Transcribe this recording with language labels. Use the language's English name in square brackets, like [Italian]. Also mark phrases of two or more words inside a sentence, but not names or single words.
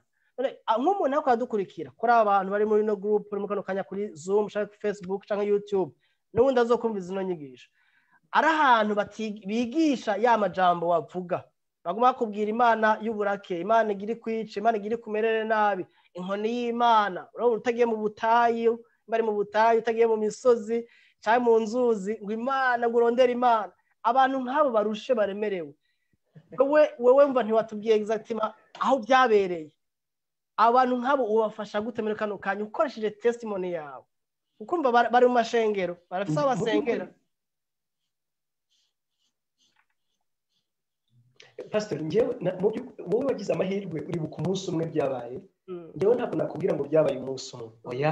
[Rundi] Nk'umuntu ariko adukurikira kuri abantu bari muri no group, muri kano kanya kuri Zoom canke Facebook canke YouTube, n'ubundi azokumva izino nyigisho, ari ahantu bigisha ya majambo wavuga, baguma bakubwira Imana y'uburake, Imana igira kwica, Imana igira kumerere nabi, inkoni y'Imana, urabona utagiye mu butayu, bari mu butayu, utagiye mu misozi cyangwa mu nzuzi, ngo Imana ngo urondere Imana. Abantu nk'abo barushe baremerewe, wewe mva ntiwatubwiye exactement aho byabereye. Abantu nk'abo ubafasha gute muri kano kanya ukoresheje testimony yawe? Ukumva bari mu mashengero, barafisa abasengera. [Kinyarwanda] Pastor, njyewe wowe wagize amahirwe uribuka umunsi umwe byabaye, njyewe ntabwo nakubwira ngo byabaye umunsi umwe, oya.